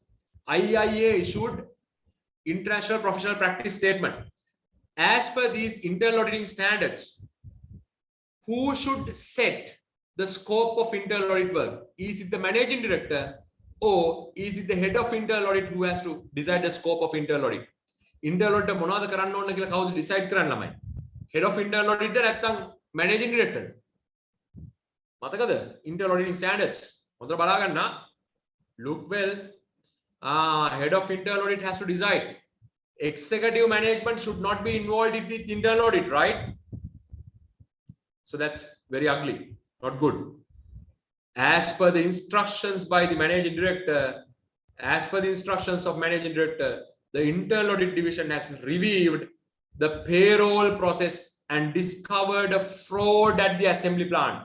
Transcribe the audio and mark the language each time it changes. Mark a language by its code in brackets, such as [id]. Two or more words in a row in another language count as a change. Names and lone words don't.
[en] IIA issued International Professional Practice Statement. As per these internal auditing standards, who should set the scope of internal audit work? Is it the managing director or is it the head of internal audit who has to decide the scope of internal audit? Internal audit [si] මොනවද කරන්න ඕන කියලා කවුද decide කරන්න ළමයි? [en] Head of internal audit නැත්නම් managing director? මතකද? Internal auditing standards. [si] හොඳට බලා ගන්න. [en] Look well. Head of internal audit has to decide. Executive management should not be involved with internal audit, right? So that's very ugly, not good. As per the instructions by the managing director, as per the instructions of managing director, the internal audit division has reviewed the payroll process and discovered a fraud at the assembly plant.